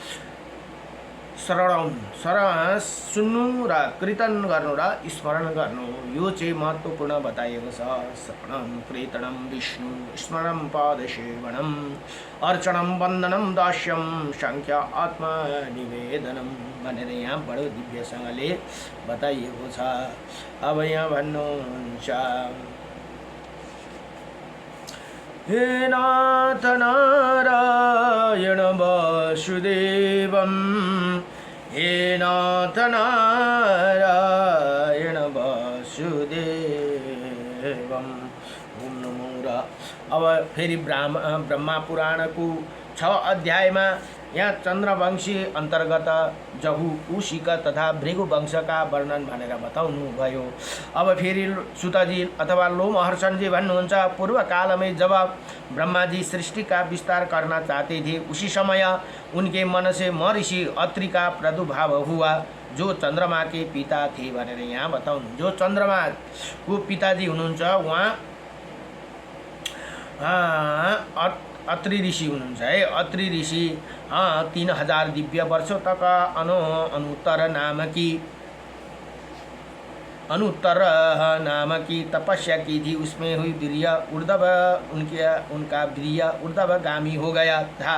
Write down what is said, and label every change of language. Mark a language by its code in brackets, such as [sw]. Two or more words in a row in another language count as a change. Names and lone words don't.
[ne] शरण सुन्नु र कीर्तन गर्नु र स्मरण गर्नु यो चाहिँ महत्त्वपूर्ण बताइएको छ [sa] श्रवणं कीर्तनं विष्णु स्मरणं पादसेवनं अर्चनं वन्दनं दास्यं सांख्य आत्मनिवेदनं [ne] भनेर यहाँ बडो दिव्यसँगले बताइएको छ। अब यहाँ भन्नुहुन्छ [sa] हे नाथ नारायण वासुदेवं हे नाथ नारायण वासुदेवं ओम नमो [ne] र अब फेरि ब्रह्मा पुराणको 6 अध्यायमा यहाँ चन्द्रवंशी अन्तर्गत जहु उशिक तथा भृगु वंशका वर्णन भनेर बताउनु भयो। अब फेरि सुतजी अथवा लोमहर्षणजी भन्नुहुन्छ पूर्व कालमै [hi] जब ब्रह्मा जी सृष्टि का विस्तार करना चाहते थे उसी समय उनके मन से महर्षि अत्रि का प्रादुर्भाव हुआ। जो चन्द्रमा के पिता [ne] थिए भनेर यहाँ बताउनु। जो चन्द्रमाको पिताजी हुनुहुन्छ उहाँ अत्रि ऋषि हुनुहुन्छ है। [hi] अत्रि ऋषि 3000 दिव्य वर्षों तक अनुत्तर नाम की तपस्या की थी। उसमें हुई वीर्य ऊर्ध्व उनका वीर्य ऊर्ध्वगामी हो गया था।